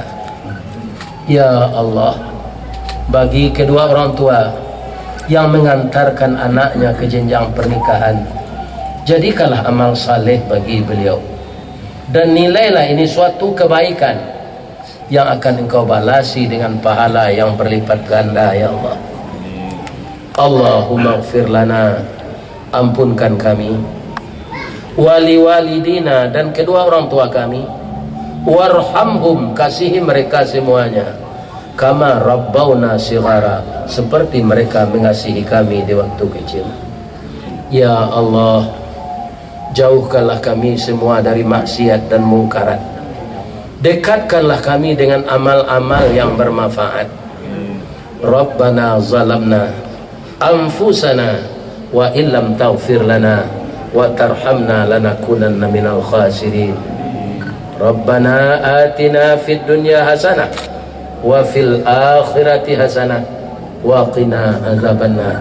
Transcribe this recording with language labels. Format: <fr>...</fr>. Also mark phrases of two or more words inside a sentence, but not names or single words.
<ar>يا الله,</ar> <id>bagi kedua orang tua yang mengantarkan anaknya ke jenjang pernikahan, jadikanlah amal saleh bagi beliau, dan nilailah ini suatu kebaikan yang akan Engkau balasi dengan pahala yang berlipat ganda,</id> <ar>يا الله. اللهم اغفر لنا,</ar> <id>ampunkan kami,</id> <ar>ولوالدينا,</ar> <id>dan kedua orang tua kami, warhamhum, kasihi mereka semuanya,</id> <ar>كما ربونا صغارا,</ar> <id>seperti mereka mengasihi kami di waktu kecil.</id> <ar>يا الله,</ar> <id>jauhkanlah kami semua dari maksiat dan mungkarat, Dekatkanlah kami dengan amal-amal yang bermanfaat.</id> <ar>ربنا ظلمنا أنفسنا وإن لم تغفر لنا وترحمنا لنكونن من الخاسرين. ربنا آتنا في الدنيا حسنة وفي الآخرة حسنة وقنا عذاب النار.</ar>